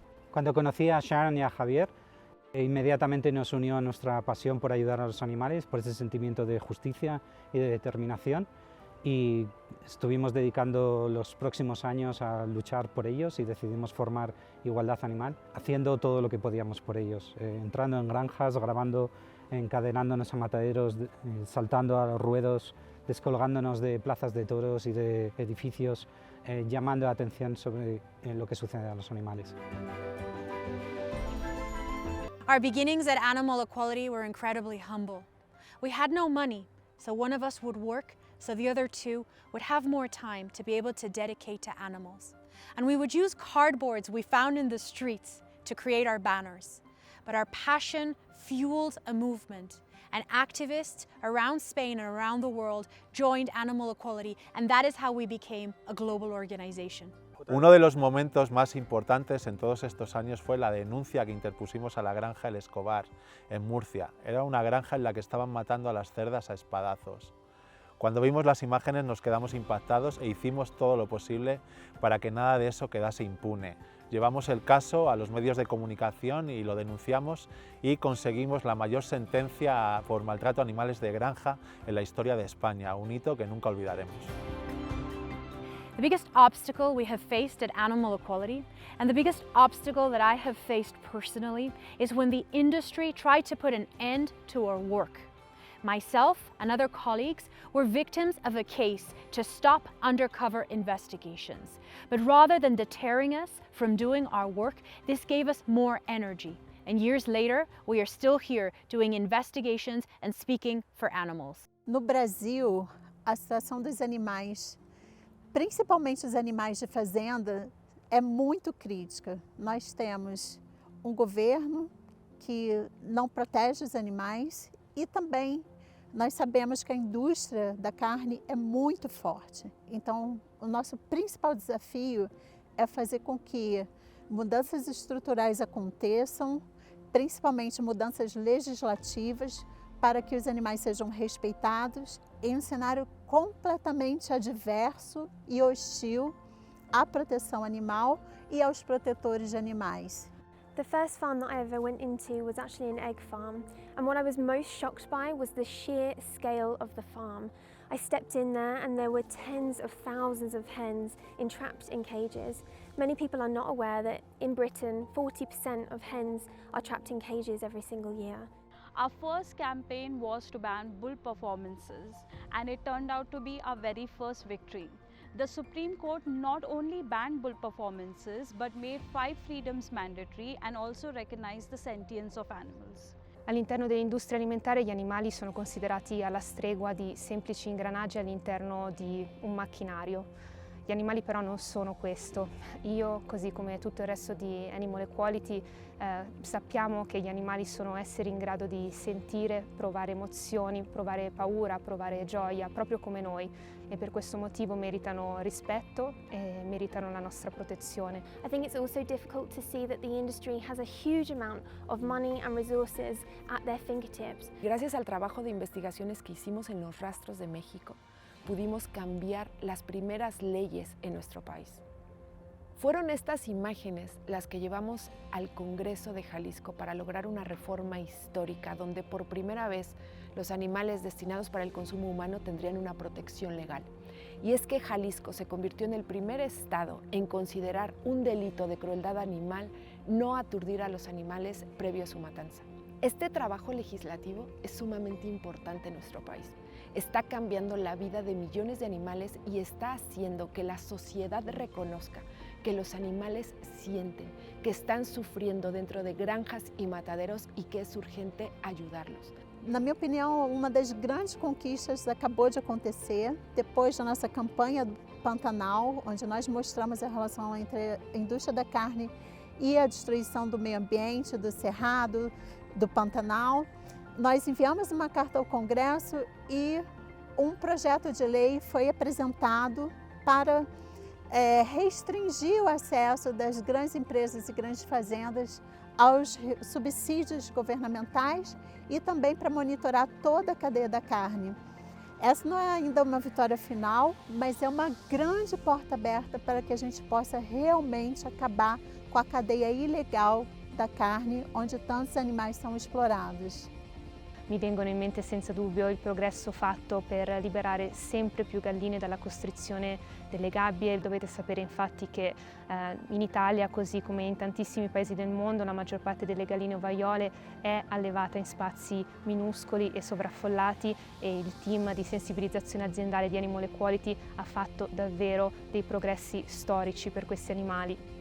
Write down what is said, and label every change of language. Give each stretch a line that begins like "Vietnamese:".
Spanish: Cuando conocí a Sharon y a Javier, inmediatamente nos unió nuestra pasión por ayudar a los animales, por ese sentimiento de justicia y de determinación, y estuvimos dedicando los próximos años a luchar por ellos y decidimos formar Igualdad Animal, haciendo todo lo que podíamos por ellos, entrando en granjas, grabando, encadenándonos a mataderos, saltando a los ruedos, descolgándonos de plazas de toros y de edificios, llamando la atención sobre lo que sucede a los animales.
English: Our beginnings at Animal Equality were incredibly humble. We had no money, so one of us would work so the other two would have more time to be able to dedicate to animals. And we would use cardboards we found in the streets to create our banners. But our passion fueled a movement, and activists around Spain and around the world joined Animal Equality, and that is how we became a global organization.
Spanish: Uno de los momentos más importantes en todos estos años fue la denuncia que interpusimos a la granja El Escobar, en Murcia. Era una granja en la que estaban matando a las cerdas a espadazos. Cuando vimos las imágenes nos quedamos impactados e hicimos todo lo posible para que nada de eso quedase impune. Llevamos el caso a los medios de comunicación y lo denunciamos y conseguimos la mayor sentencia por maltrato a animales de granja en la historia de España, un hito que nunca olvidaremos.
English: The biggest obstacle we have faced at Animal Equality, and the biggest obstacle that I have faced personally, is when the industry tried to put an end to our work. Myself and other colleagues were victims of a case to stop undercover investigations. But rather than deterring us from doing our work, this gave us more energy. And years later, we are still here doing investigations and speaking for animals.
Portuguese: No Brasil, a situação dos animais, principalmente os animais de fazenda, é muito crítica. Nós temos um governo que não protege os animais e também nós sabemos que a indústria da carne é muito forte. Então, o nosso principal desafio é fazer com que mudanças estruturais aconteçam, principalmente mudanças legislativas, para que os animais sejam respeitados em um cenário completamente adverso e hostil à proteção animal e aos protetores de animais.
English: The first farm that I ever went into was actually an egg farm, and what I was most shocked by was the sheer scale of the farm. I stepped in there and there were tens of thousands of hens entrapped in cages. Many people are not aware that in Britain 40% of hens are trapped in cages every single year. Our first campaign was to ban bull performances, and it turned out to be our very first victory. the Supreme Court not only banned bull performances but made 5 freedoms mandatory and also recognized the sentience of animals.
Italian: All'interno dell'industria alimentare gli animali sono considerati alla stregua di semplici ingranaggi all'interno di un macchinario. Gli animali però non sono questo. Io, così come tutto il resto di Animal Equality, sappiamo che gli animali sono esseri in grado di sentire, provare emozioni, provare paura, provare gioia, proprio come noi. E per questo motivo meritano rispetto e meritano la nostra protezione.
English: I think it's also difficult to see that the industry has a huge amount of money and resources at their fingertips.
Spanish: Gracias al trabajo de investigaciones que hicimos en los rastros de México, pudimos cambiar las primeras leyes en nuestro país. Fueron estas imágenes las que llevamos al Congreso de Jalisco para lograr una reforma histórica donde por primera vez los animales destinados para el consumo humano tendrían una protección legal. Y es que Jalisco se convirtió en el primer estado en considerar un delito de crueldad animal no aturdir a los animales previo a su matanza. Este trabajo legislativo es sumamente importante en nuestro país. Está cambiando la vida de millones de animales y está haciendo que la sociedad reconozca que los animales sienten, que están sufriendo dentro de granjas y mataderos y que es urgente ayudarlos.
Portuguese: Na minha opinião, uma das grandes conquistas acabou de acontecer depois da nossa campanha do Pantanal, onde nós mostramos a relação entre a indústria da carne e a destruição do meio ambiente, do cerrado, do Pantanal. Nós enviamos uma carta ao Congresso e um projeto de lei foi apresentado para restringir o acesso das grandes empresas e grandes fazendas aos subsídios governamentais e também para monitorar toda a cadeia da carne. Essa não é ainda uma vitória final, mas é uma grande porta aberta para que a gente possa realmente acabar com a cadeia ilegal da carne, onde tantos animais são explorados.
Italian: Mi vengono in mente senza dubbio il progresso fatto per liberare sempre più galline dalla costrizione delle gabbie. Dovete sapere infatti che in Italia, così come in tantissimi paesi del mondo, la maggior parte delle galline ovaiole è allevata in spazi minuscoli e sovraffollati e il team di sensibilizzazione aziendale di Animal Equality ha fatto davvero dei progressi storici per questi animali.